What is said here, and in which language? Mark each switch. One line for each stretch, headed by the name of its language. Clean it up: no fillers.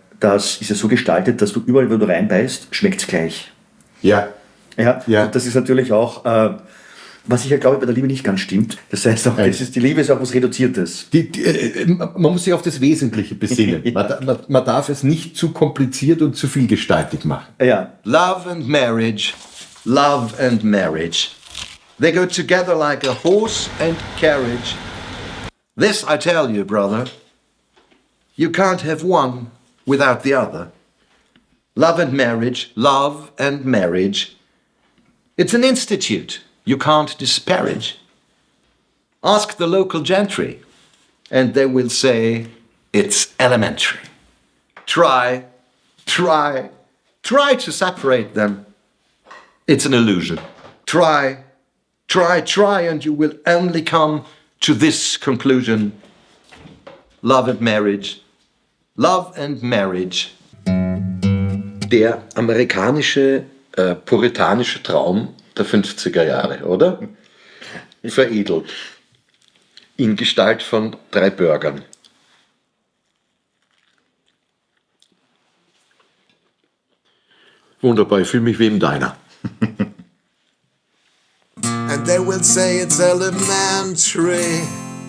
German: Das ist ja so gestaltet, dass du überall, wo du reinbeißt, schmeckt es gleich. Ja. Ja. Und das ist natürlich auch, was ich ja glaube, bei der Liebe nicht ganz stimmt. Das heißt auch, die Liebe ist auch was Reduziertes. Man muss sich auf das Wesentliche besinnen. Man darf es nicht zu kompliziert und zu vielgestaltig machen. Ja.
English: Love and marriage, love and marriage. They go together like a horse and carriage. This I tell you, brother, you can't have one without the other. Love and marriage, love and marriage. It's an institute you can't disparage. Ask the local gentry, and they will say it's elementary. Try to separate them. It's an illusion. Try, and you will only come to this conclusion. Love and marriage. Love and marriage.
German: Der amerikanische puritanische Traum der 50er Jahre, oder? Veredelt. In Gestalt von 3 Burgern. Wunderbar, ich fühle mich wie im Diner.
English: And they will say it's elementary.